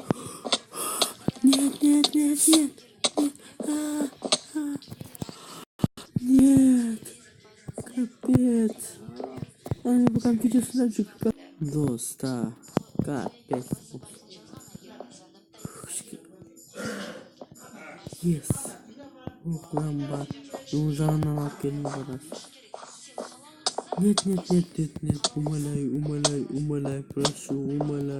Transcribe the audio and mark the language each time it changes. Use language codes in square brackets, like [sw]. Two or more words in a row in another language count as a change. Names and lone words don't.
[ru] Нет. Нет. Капец. Он пока видео сюда же как... Доста. Капец. Yes. Ох, ламба. Ну, [kk] жанынан алып келдім барас. [ru] Нет. Умоляю, прошу, умоляю.